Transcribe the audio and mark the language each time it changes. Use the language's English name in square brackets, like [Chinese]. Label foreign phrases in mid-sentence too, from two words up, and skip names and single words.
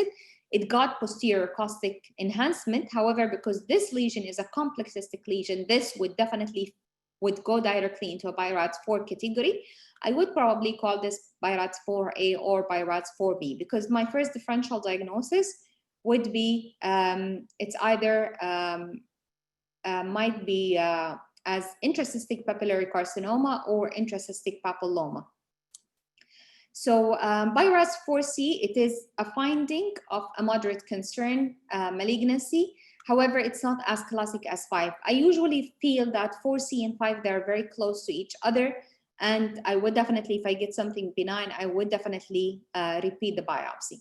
[English] It got posterior caustic enhancement. However, because this lesion is a complex cystic lesion, this would definitely go directly into a BI-RADS 4 category. I would probably call this BI-RADS 4A or BI-RADS 4B, because my first differential diagnosis would be it's either might be as intracystic papillary carcinoma or intracystic papilloma. So BI-RADS 4C, it is a finding of a moderate concern malignancy. However, it's not as classic as 5. I usually feel that 4C and 5, they're very close to each other. And I would definitely, if I get something benign, I would definitely repeat the biopsy.